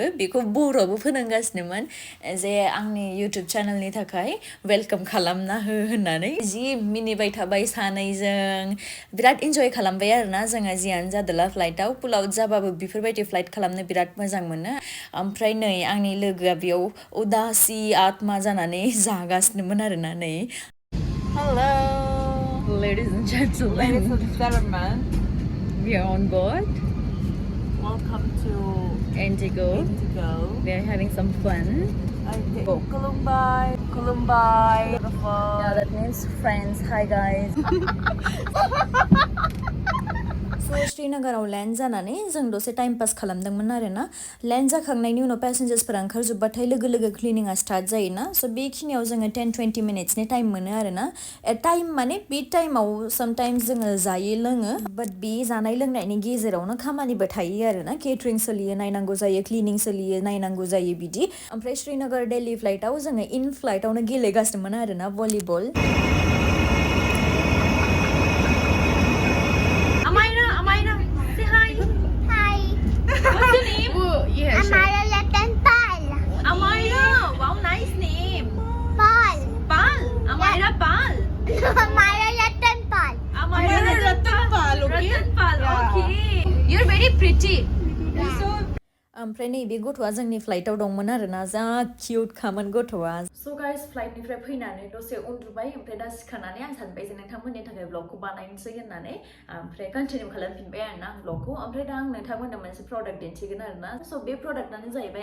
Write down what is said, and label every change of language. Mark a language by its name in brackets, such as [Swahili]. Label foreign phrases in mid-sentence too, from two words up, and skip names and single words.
[Bodo] बेखौ बर'बो फोरोंगासिनोमोन जे आंनि इउटुब चेनेलनि थाखाय वेलकाम खालामना हो होननानै जि मिनिबाय थाबाय सानैजों बिराद इन्जय खालामबाय आरोना जोङो जियानो जादोला फ्लाइटआव पुलाव जाबाबो बेफोरबायदि फ्लाइट खालामनो बिराद मोजां मोनो ओमफ्राय नै आंनि लोगोआ बेयाव उदासि आत्मा जानानै जागासिनोमोन आरोना नै [English] Hello ladies and gentlemen we are on board Welcome to Indigo we are having some fun okay. [Bodo] Kulumbai [English] yeah that means friends hi guys [Bodo] So श्रीनगराव लेन्ड जानानै जों दसे टाइम पास खालामदोंमोन आरोना लेन्ड जाखांनायनि उनाव पेसेन्जार्सफोरा ओंखारजोब्बाथाय लोगो क्लिनिंआ स्टार्ट जायोना स' बेखिनियाव जोङो 10-20 मिनिट्सनि टाइम मोनो आरोना टाइम माने बे टाइमाव सामटाइम्स जोङो जायो लोङो बाट बे जानाय लोंनायनि गेजेरावनो खामानिबो थायो आरोना केटारिं सोलियो नायनांगौ जायो क्लिनिं सोलियो नायनांगौ जायो बिदि ओमफ्राय श्रीनगर दिल्ली फ्लाइटआव जोङो इन फ्लाइटआवनो गेलेगासिनोमोन आरोना भलिबल [English] What's your name? Yeah, Amara Latan Pal. Amira. Wow, nice name. Pal. Pal. Amira Pal. Amara Latan Pal. Amira Ratan Pal. Okay. Ratan Pal. Okay. You're very pretty. Yeah. [Bodo] ओमफ्राय नैबे गथ'आ जोंनि फ्लाइटआव दंमोन आरोना जा किउट खामोन गथ'आ [English] so guys [Bodo] फ्लाइटनिफ्राय फैनानै दसे उन्दुबाय ओमफ्राय दा सिखारनानै आं सानबाय जे नोंथांमोननि थाखाय ब्लगखौ बानायनोसै होननानै ओमफ्राय कन्टिनिउ खालामफिनबाय आरोना आं ब्लगखौ ओमफ्राय दा आं नोंथांमोननो मोनसे प्रडाक्ट दिन्थिगोन आरोना स' बे प्रडाक्टआनो जाहैबाय